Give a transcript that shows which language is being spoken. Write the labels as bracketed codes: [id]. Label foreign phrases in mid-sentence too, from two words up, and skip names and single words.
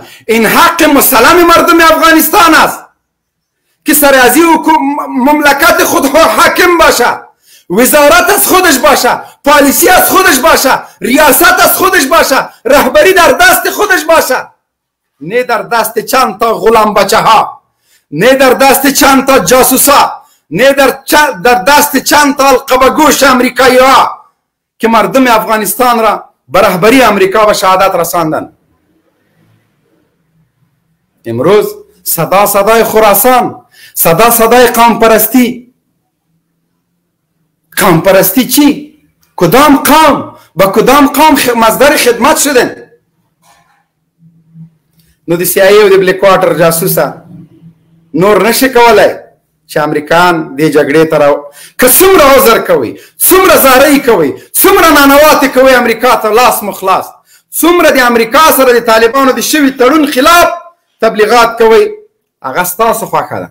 [fa] این حق مسلم مردم افغانستان است که سرازی مملکت خود حاکم باشه، وزارت از خودش باشه، پالیسی از خودش باشه، ریاست از خودش باشه، رهبری در دست خودش باشه، نه در دست چند تا غلام بچه ها، نه در دست چند تا جاسوسا، نه در دست چند تا القبه گوش امریکایی ها که مردم افغانستان را به رهبری امریکا به شهادت رساندن. امروز صدای خراسان، صدای قوم پرستی چی؟ کدام قوم؟ با کدام قوم مصدر خدمت شدن؟ [ps] نو د سی آی ای او د بلیک واټر جاسوسه نور نشي کولای چې امریکایان دې جګړې ته که څومره عذر کوي، څومره زارۍ کوي، څومره نانواتې کوي امریکا ته لاس مخلاص، څومره د امریکا سره د طالبانو د شوي تړون خلاف تبلیغات کوي، هغه ستاسو خوښه ده.